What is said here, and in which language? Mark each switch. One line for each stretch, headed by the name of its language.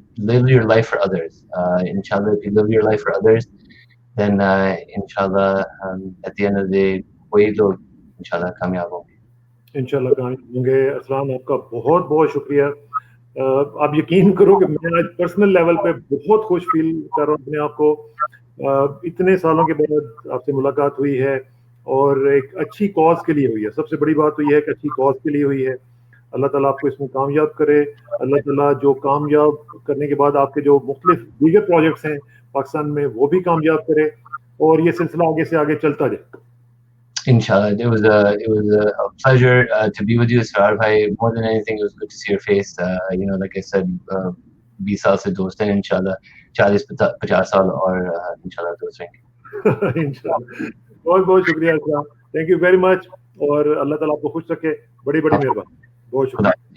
English: Live your life for others. Inshallah, if you live your life for others, then inshallah, at the end of the day,
Hindi: वही लोग इंशाल्लाह कामयाब होंगे. इंशाल्लाह कामयाब होंगे. अरसलान, आपका बहुत बहुत शुक्रिया. आप यकीन करो कि मैं आज पर्सनल लेवल पे बहुत खुश फील कर रहा हूँ अपने आप को. इतने सालों के बाद आपसे मुलाकात हुई है, और एक अच्छी कॉज के लिए हुई है. सबसे बड़ी बात तो ये है कि अच्छी कॉज के लिए हुई है. अल्लाह ताला आपको इसमें कामयाब करे. अल्लाह ताला जो कामयाब करने के बाद आपके जो मुख्तलिफ दीगर प्रोजेक्ट्स हैं पाकिस्तान में, वो भी कामयाब करे, और ये सिलसिला आगे से आगे चलता जाए.
English: Inshallah, it was a pleasure to be with you, Israr bhai. More than anything, it was good to see your face. Like I said,
Hindi: 20 साल से दोस्त हैं, इंशाल्लाह 40-50 साल और इंशाल्लाह दोस्त रहेंगे. इंशाल्लाह. बहुत बहुत शुक्रिया Arsalan.
English: thank you very much,
Hindi: और अल्लाह ताला आपको खुश रखे. बड़ी बड़ी मेहरबानी. बहुत शुक्रिया.